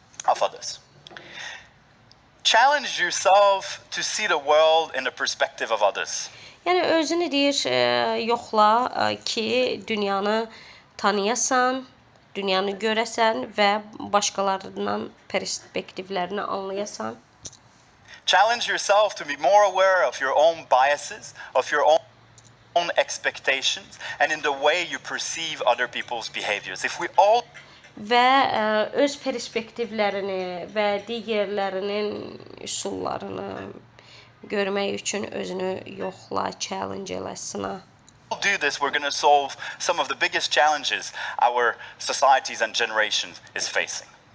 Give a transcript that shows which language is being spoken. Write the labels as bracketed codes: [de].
[en] Of others. Challenge yourself to see the world in the perspective of others. [az] Yəni özünü deyir, yoxla ki, dünyanı tanıyasan, dünyanı görəsən və başqalarından perspektivlərini anlayasan. [en] Challenge yourself to be more aware of your own biases, of your own expectations, and in the way you perceive other people's behaviors. If we all [az] Və öz perspektivlərini və digərlərinin üsullarını görmək üçün özünü yoxla, challenge elə, sına. [en] do this, we're going to solve some of the biggest challenges our societies and generations is facing.